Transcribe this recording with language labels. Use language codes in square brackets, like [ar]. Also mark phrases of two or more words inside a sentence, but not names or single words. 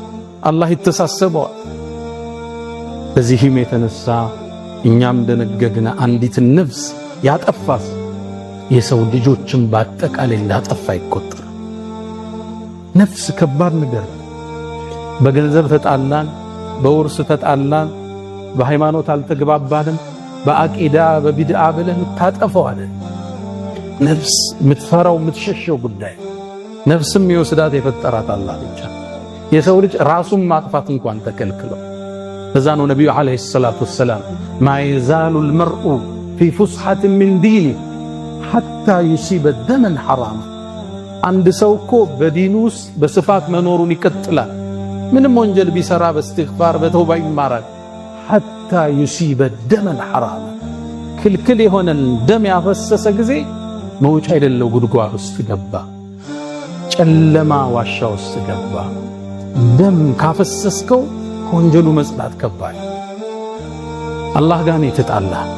[am] አላህ ይተሳሰበዋል። በዚህም የተነሳ እኛም ደነገግና አንዲት ነፍስ ያጠፋስ የሰው ልጆችን በአጠቃላይ እንዳጠፋ ይቆጠራል። ነፍስ ከባድ ነገር። በገንዘብ ተጣላን፣ በውርስ ተጣላን፣ በሃይማኖት አልተግባባንም፣ በአቂዳ በቢድዓ ብለን ታጠፋዋለን። ነፍስ የምትፈራው የምትሸሸው ጉዳይ ነፍስም የወስዳት የፈጠራት አላህ ብቻ። የሰው ልጅ ራሱን ማጥፋት እንኳን ተከልክለው። በዛ ነው ነብዩ [ar] عليه الصلاة والسلام ما يزال المرء في فسحة من دينه حتى يصيب دما حراما [am] አንድ ሰው እኮ በዲኑ ውስጥ በስፋት መኖሩን ይቀጥላል። ምንም ወንጀል ቢሰራ በእስትግፋር በተውባ ይማራል። [ar] حتى يصيب دما حراما [am] ክልክል የሆነን ደም ያፈሰሰ ጊዜ መውጫ የሌለው ጉድጓድ ውስጥ ገባ፣ ጨለማ ዋሻ ውስጥ ገባ። ደም ካፈሰስከው ከወንጀሉ መጽዳት ከባድ። አላህ ጋር የተጣላ